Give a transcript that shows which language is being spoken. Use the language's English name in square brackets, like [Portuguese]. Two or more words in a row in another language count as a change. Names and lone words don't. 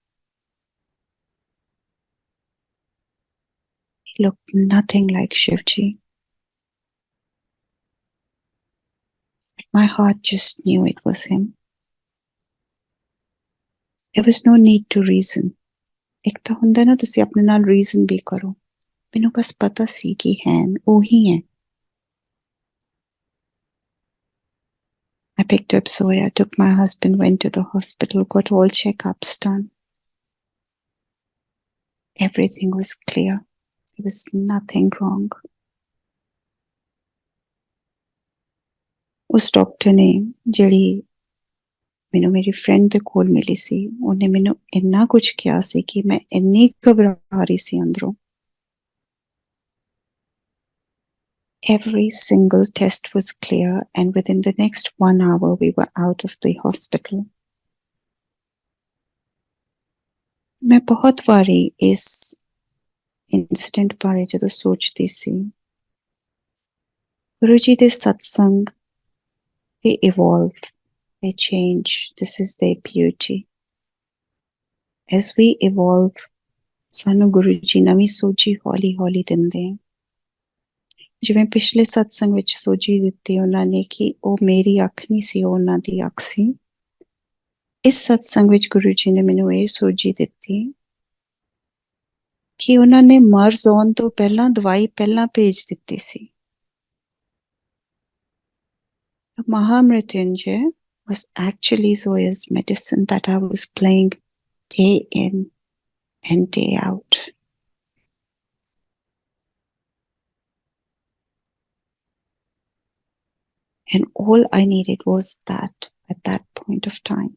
[English] He looked nothing like Shivji. My heart just knew it was him. There was no need to reason. [Punjabi] ਇੱਕ ਤਾਂ ਹੁੰਦਾ ਨਾ ਤੁਸੀਂ ਆਪਣੇ ਨਾਲ reason ਵੀ ਕਰੋ। ਮੈਨੂੰ ਬਸ ਪਤਾ ਸੀ ਕਿ ਹੈਂ ਓਹੀ ਹੈਂ। [English] I picked up Zoya, took my husband, went to the hospital, got all checkups done. Everything was clear. There was nothing wrong. [Punjabi] ਉਸ ਡਾਕਟਰ ਨੇ ਜਿਹੜੀ ਮੈਨੂੰ ਮੇਰੀ ਫਰੈਂਡ ਦੇ ਕੋਲ ਮਿਲੀ ਸੀ ਉਹਨੇ ਮੈਨੂੰ ਇੰਨਾ ਕੁਝ ਕਿਹਾ ਸੀ ਕਿ ਮੈਂ ਇੰਨੀ ਘਬਰਾ ਰਹੀ ਸੀ ਅੰਦਰੋਂ। [English] Every single test was clear and within the next 1 hour we were out of the hospital. [Punjabi] ਮੈਂ ਬਹੁਤ ਵਾਰੀ ਇਸ ਇੰਸੀਡੈਂਟ ਬਾਰੇ ਜਦੋਂ ਸੋਚਦੀ ਸੀ ਗੁਰੂ ਜੀ ਦੇ ਸਤਸੰਗ [English] they evolve, they change. This is their beauty. As we evolve, [Punjabi] ਸਾਨੂੰ ਗੁਰੂ ਜੀ ਨਵੀਂ ਸੋਝੀ ਹੌਲੀ ਹੌਲੀ ਦਿੰਦੇ हैं। ਜਿਵੇਂ ਪਿਛਲੇ ਸਤਸੰਗ ਵਿੱਚ ਸੋਝੀ ਦਿੱਤੀ ਉਹਨਾਂ ਨੇ ਕਿ ਉਹ ਮੇਰੀ ਅੱਖ ਨਹੀਂ ਸੀ, ਉਹ ਉਹਨਾਂ ਦੀ ਅੱਖ ਸੀ। ਇਸ ਸਤਸੰਗ ਵਿੱਚ ਗੁਰੂ ਜੀ ਨੇ ਮੈਨੂੰ ਇਹ ਸੋਝੀ ਦਿੱਤੀ ਕਿ ਉਹਨਾਂ ਨੇ ਮਰਜ਼ ਆਉਣ ਤੋਂ ਪਹਿਲਾਂ ਦਵਾਈ ਪਹਿਲਾਂ ਭੇਜ ਦਿੱਤੀ ਸੀ। [English] Mahamrityunjay was actually Zoya's medicine that I was playing day in and day out. And all I needed was that at that point of time.